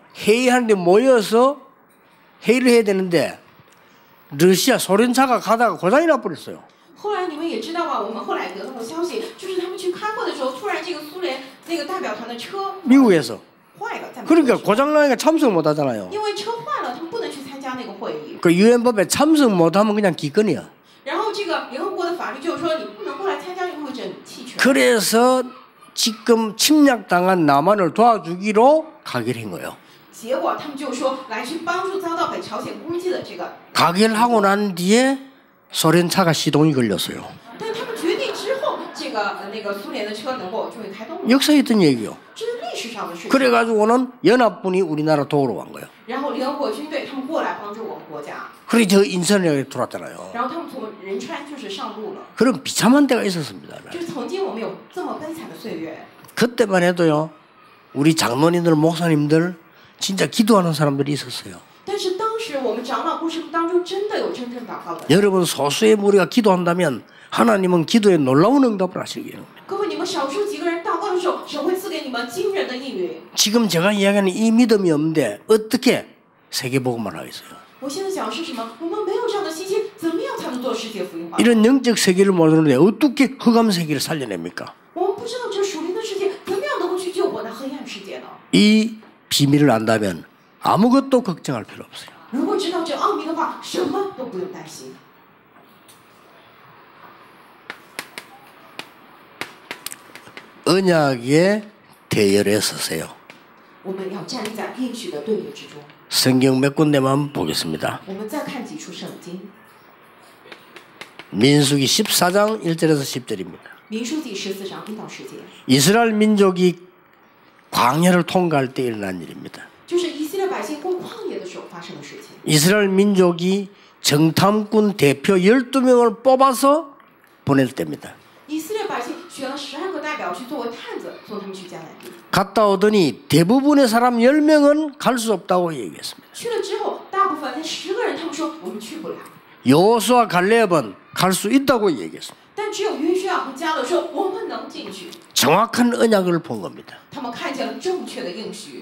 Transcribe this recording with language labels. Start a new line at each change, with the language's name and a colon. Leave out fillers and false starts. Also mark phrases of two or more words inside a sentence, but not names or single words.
Korean: 회의하는데 모여서 회의를 해야 되는데 러시아 소련차가 가다가 고장이 나버렸어요.
Chinese: 后来你们也知道吧？我们后来得到的消息，就是他们去开会的时候，突然这个苏联那个代表团的车
Korean: 미국에서.
Chinese: 坏了，在美国
Korean: 그러니까 고장나니까 참석 못하잖아요.
Chinese: 因为车坏了，他们不能去参加那个会议。
Korean: 그 유엔법에 참석 못하면 그냥 기권이야.
Chinese: 然后这个联合国的法律就是说，你不能过来参加，意味着你弃权。
Korean: 그래서 지금 침략당한 남한을 도와주기로 가결한 거예요.
Chinese: 结果他们就说来去帮助遭到北朝鲜攻击的这个。
Korean: 가결하고 난 뒤에 소련차가 시동이 걸렸어요.
Chinese: 但他们决定之后，这个那个苏联的车能够终于开动了。
Korean: 역사에 있던 얘기요.
Chinese: 这是历史上的事情。
Korean: 그래가지고는 연합군이 우리나라 도우러 간 거예요.
Chinese: 然后联合国军队他们过来帮助我们国家。
Korean: 그래 저 인천에 들어왔잖아요.
Chinese: 然后他们从仁川就是上路了。
Korean: 그런 비참한 때가 있었습니다.
Chinese: 就是曾经我们有这么悲惨的岁月。
Korean: 그때만 해도요. 우리 장로님들, 목사님들 진짜 기도하는 사람들이 있었어요.
Chinese: 但是当时我们长老牧师当中真的有真正祷告的。
Korean: 여러분 소수의 무리가 기도한다면 하나님은 기도에 놀라운 응답을 하시게요.
Chinese: 各位，你们少数几个人祷告的时候，神会赐给你们惊人的应允。
Korean: 지금 제가 이야기하는 이 믿음이 없는데 어떻게 세계복음을 하겠어요?
Chinese: 我现在讲的是什么？我们没有这样的信心，怎么样才能做世界福音化？
Korean: 이런 영적 세계를 모르는데 어떻게 흑암 세계를 살려냅니까?
Chinese: 我们不知道这属灵的世界怎么样能够去救我那黑暗世界呢？
Korean: 이 비밀을 안다면 아무것도 걱정할 필요 없어요.
Chinese: 如果知道这奥秘的话，什么都不用担心。
Korean: 언약의 대열에 서세요.
Chinese: 我们要站立在应许的队列之中。
Korean: 성경 몇 군데만 보겠습니다.
Chinese: 我们再看几处圣经，
Korean: 민수기 14장 1절에서 10절입니다.
Chinese: 民书记14章1到10节，
Korean: 이스라엘 민족이 광야를 통과할 때 일어난 일입니다.
Chinese: 就是以色列百姓过旷野的时候发生的事情。
Korean: 이스라엘 민족이 정탐꾼 대표 12명을 뽑아서 보낼 때입니다.
Chinese: 以色列百姓选了12个代表去作为探子，送他们去迦南地。
Korean: 갔다 오더니 대부분의 사람 10명은 갈 수 없다고 얘기했습니다.
Chinese: 去了之后，大部分那10个人，他们说我们去不了。
Korean: 여호수아 갈렙은 갈 수 있다고 얘기했습니다.
Chinese: 但只有约书亚和迦勒说我们能进去。
Korean: 정확한 언약을 본 겁니다.
Chinese: 他们看见了正确的应许。